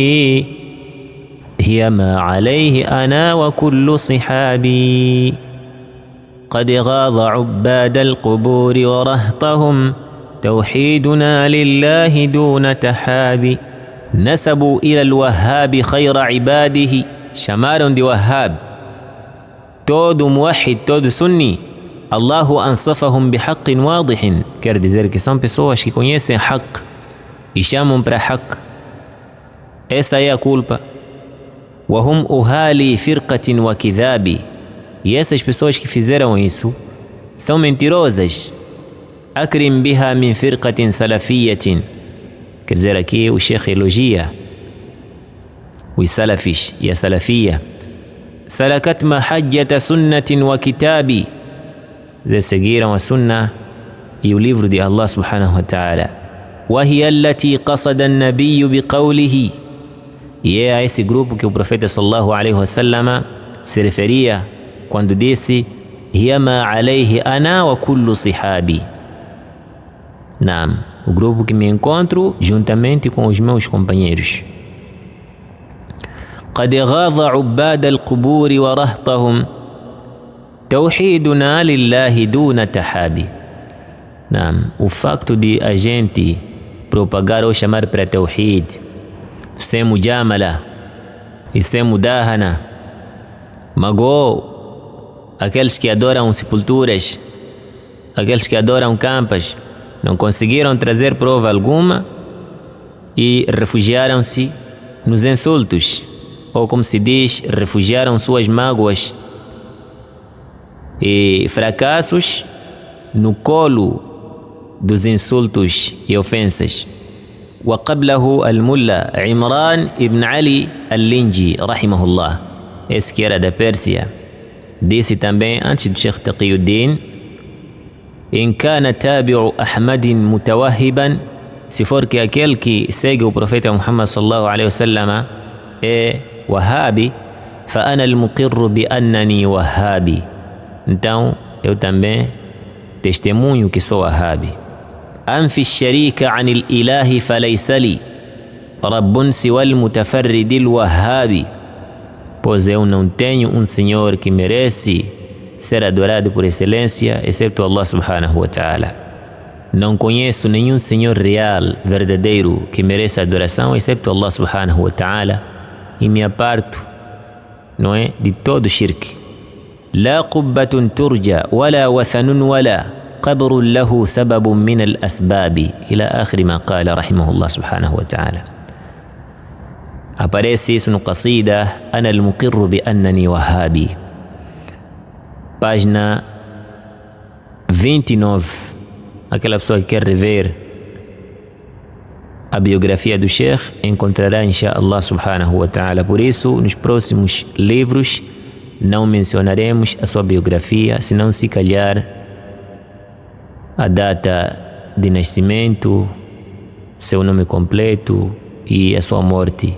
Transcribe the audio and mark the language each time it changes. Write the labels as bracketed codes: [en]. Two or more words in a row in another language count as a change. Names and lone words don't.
[ar] هي ما عليه أنا وكل صحابي قد غاض عباد القبور ورهطهم توحيدنا لله دون تحاب نسبوا إلى الوهاب خير عباده [pt] chamaram de Wahhab todo موحد todo sunni. [ar] الله أنصفهم بحق واضح, [pt] quer dizer que são pessoas que conhecem haqq e chamam para haqq. Essa é a culpa. [ar] وهم أهالي فرقة وكذاب, [pt] e essas pessoas que fizeram isso são mentirosas. [ar] أكرم بها من فرقة سلفية, [pt] quer dizer aqui o Sheikh elogia os salafis e a salafia. [ar] سلكت محجة سنة وكتاب, [pt] eles seguiram a sunnah e o livro de Allah [ar] سبحانه وتعالى. وهي التي قصد النبي بقوله, [pt] e é a esse grupo que o profeta [ar] صلى الله عليه وسلم [pt] se referia quando disse [ar] هي ما عليه أنا وكل صحابي. [pt] Naam, o grupo que me encontro juntamente com os meus companheiros. [ar] قد غاض عباد القبور ورهطهم توحيدنا لله دون تحابي. [pt] Naam, o facto de a gente propagar ou chamar para tawhid sem mujamala e sem mudahana magoou aqueles que adoram sepulturas, aqueles que adoram campas, não conseguiram trazer prova alguma e refugiaram-se nos insultos, ou como se diz, refugiaram suas mágoas e fracassos no colo dos insultos e ofensas. [ar] وقبله الملا عمران ابن علي اللينجي رحمه الله, [pt] esse que era da Pérsia, disse também antes do Sheikh Taqiyuddin: [ar] إن كان تابع أحمد متوهبا, [pt] se for que aquele que segue o profeta Muhammad [ar] صلى الله عليه وسلم [pt] é Wahhabi, [ar] فأنا المقر بأنني وهابي, [pt] então eu também testemunho que sou Wahhabi. [ar] أنفي الشريك عن الإله فليس لي رب سوى المتفرد الوهاب, [pt] pois eu não tenho senhor que merece ser adorado por excelência excepto Allah [ar] سبحانه وتعالى. [pt] Não conheço nenhum senhor real, verdadeiro, que merece adoração excepto Allah [ar] سبحانه وتعالى, [pt] e me aparto, não é, de todo shirk. [ar] لا قبة ترجى ولا وثن ولا قبر له سبب من الأسباب إلى آخر ما قال رحمه الله سبحانه وتعالى. [pt] Aparece isso no Qasida [ar] أنا المقر بأنني وهابي, [pt] página 29. Aquela pessoa que quer rever a biografia do Sheikh encontrará [ar] إن شاء الله سبحانه وتعالى. [pt] Por isso, nos próximos livros não mencionaremos a sua biografia, senão se calhar a data de nascimento, seu nome completo e a sua morte.